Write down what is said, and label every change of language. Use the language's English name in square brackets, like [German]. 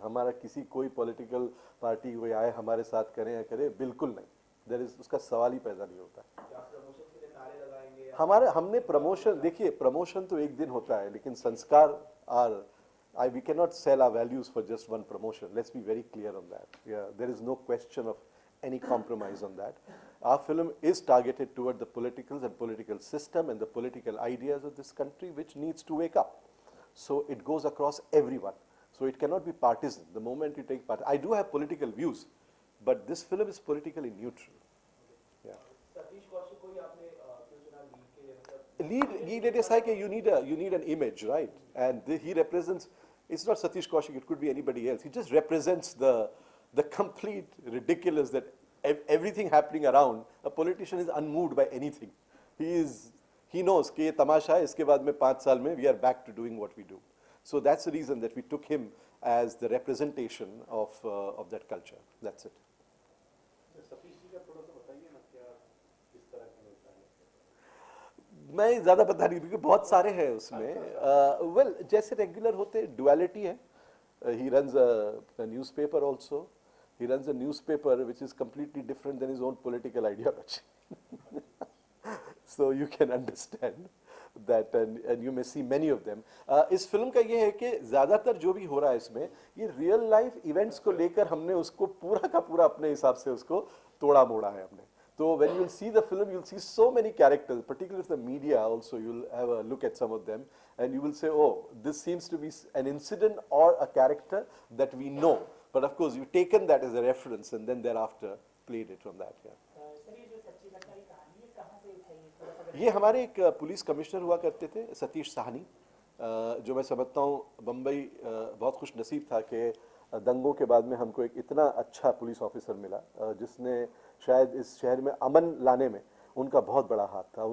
[Hindi] हमारा किसी कोई political party कोई आए हमारे साथ करें या करे, बिल्कुल नहीं. [English] There is [Hindi] उसका सवाल ही पैदा नहीं होता. promotions के लिए नारे लगाएंगे हमने प्रमोशन, देखिए प्रमोशन तो एक दिन होता है, लेकिन संस्कार [English] we cannot sell our values for just one promotion. Let's be very clear on that. Yeah, there is no question of any compromise on that. Our film is targeted toward the politicals and political system and the political ideas of this country, which needs to wake up. So it goes across everyone. So it cannot be partisan. The moment you take part, I do have political views, but this film is politically neutral. Yeah. [Hindi] Satish Kaushik को ही आपने क्यों चुना lead के लिए मतलब [English] Lead it is like you need an image, right? And he represents. It's not Satish Kaushik. It could be anybody else. He just represents the the complete ridiculous that everything happening around, a politician is unmoved by anything. He knows [Hindi] कि ये तमाशा है, इसके बाद में 5 साल में [English] we are back to doing what we do. So that's the reason that we took him as the representation of that culture. That's it. [Hindi] Satish ji का थोड़ा सा बताइए ना, क्या किस तरह के नेता हैं? मैं ज़्यादा पता नहीं क्योंकि बहुत सारे हैं उसमें. Well, जैसे रेगुलर होते duality है. [English] He runs a newspaper also. He runs a newspaper which is completely different than his own political ideology. So you can understand that, and you may see many of them. [Hindi] इस film का ये है कि ज़्यादातर जो भी हो रहा है इसमें, ये रियल लाइफ इवेंट्स को लेकर हमने उसको पूरा का पूरा अपने हिसाब से उसको तोड़ा मोड़ा है हमने. [English] So when you'll see the film, you'll see so many characters, particularly the media also, you'll have a look at some of them and you will say, oh, this seems to be an incident or a character that we know. But of course, you've taken that as a reference and then thereafter played it from that. Yeah. [Hindi] Sir ये जो सच्ची घटना की कहानी है कहाँ से उठाई है थोड़ा सा ये हमारे एक पुलिस कमिश्नर हुआ करते थे, सतीश साहनी, जो मैं समझता हूँ बम्बई बहुत खुश नसीब था कि दंगों के बाद में हमको एक इतना अच्छा पुलिस ऑफिसर मिला जिसने शायद इस शहर में अमन लाने में उनका बहुत बड़ा हाथ था.